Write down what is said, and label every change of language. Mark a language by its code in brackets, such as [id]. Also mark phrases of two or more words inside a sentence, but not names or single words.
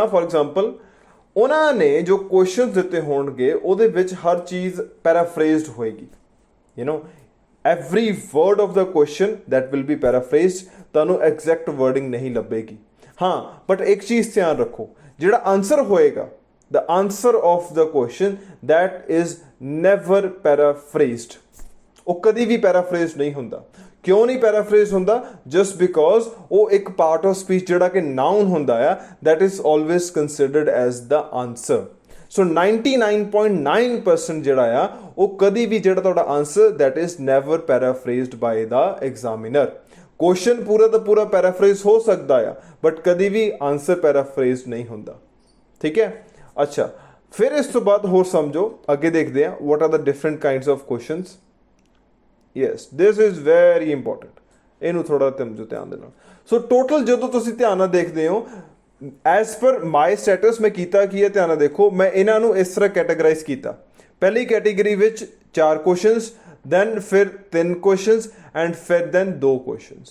[en] for example, [pa] ਉਹਨਾਂ ਨੇ ਜੋ ਕੁਐਸਚਨਸ ਦਿੱਤੇ ਹੋਣਗੇ ਉਹਦੇ ਵਿੱਚ ਹਰ ਚੀਜ਼ ਪੈਰਾਫਰੇਜ਼ਡ ਹੋਏਗੀ। [en] you know every word of the question that will be paraphrased, ਤੁਹਾਨੂੰ exact wording [pa] ਨਹੀਂ ਲੱਭੇਗੀ। ਹਾਂ, ਬਟ ਇੱਕ ਚੀਜ਼ ਧਿਆਨ ਰੱਖੋ, ਜਿਹੜਾ ਆਨਸਰ ਹੋਏਗਾ, [en] the answer of the question that is never paraphrased, [pa] ਉਹ ਕਦੀ ਵੀ ਪੈਰਾਫਰੇਜ਼ ਨਹੀਂ ਹੁੰਦਾ। ਕਿਉਂ ਨਹੀਂ ਪੈਰਾਫਰੇਜ਼ ਹੁੰਦਾ? [en] just because [pa] ਉਹ ਇੱਕ [en] part of speech [pa] ਜਿਹੜਾ ਕਿ ਨਾਊਨ ਹੁੰਦਾ ਆ, [en] that is always considered as the answer। [pa] ਸੋ 99.9% ਜਿਹੜਾ ਆ ਉਹ ਕਦੀ ਵੀ ਜਿਹੜਾ ਤੁਹਾਡਾ ਆਨਸਰ [en] that is never paraphrased by the examiner। [pa] ਕੁਐਸਚਨ ਪੂਰਾ ਦਾ ਪੂਰਾ ਪੈਰਾਫਰੇਜ਼ ਹੋ ਸਕਦਾ ਆ, ਬਟ ਕਦੀ ਵੀ ਆਨਸਰ ਪੈਰਾਫਰੇਜ਼ ਨਹੀਂ ਹੁੰਦਾ। ਠੀਕ ਹੈ? ਅੱਛਾ, ਫਿਰ ਇਸ ਤੋਂ ਬਾਅਦ ਹੋਰ ਸਮਝੋ, ਅੱਗੇ ਦੇਖਦੇ ਹਾਂ [en] what are the different kinds of questions। yes, this is very important, [pa] ਇਹਨੂੰ ਥੋੜਾ ਸਮਝੋ ਧਿਆਨ ਦੇ ਨਾਲ। [en] so total [pa] ਜਦੋਂ ਤੁਸੀਂ ਧਿਆਨ ਨਾਲ ਦੇਖਦੇ ਹੋ, [en] as per my stats [pa] ਮੈਂ ਕੀਤਾ ਕੀ ਹੈ, ਧਿਆਨ ਨਾਲ ਦੇਖੋ, ਮੈਂ ਇਹਨਾਂ ਨੂੰ ਇਸ ਤਰ੍ਹਾਂ ਕੈਟਾਗਰਾਈਜ਼ ਕੀਤਾ। ਪਹਿਲੀ ਕੈਟੇਗਰੀ ਵਿੱਚ 4 ਕੁਐਸਚਨਸ, ਦੈਨ ਫਿਰ 3 ਕੁਐਸਚਨਸ ਐਂਡ ਫਿਰ ਦੈਨ 2 ਕੁਐਸਚਨਸ।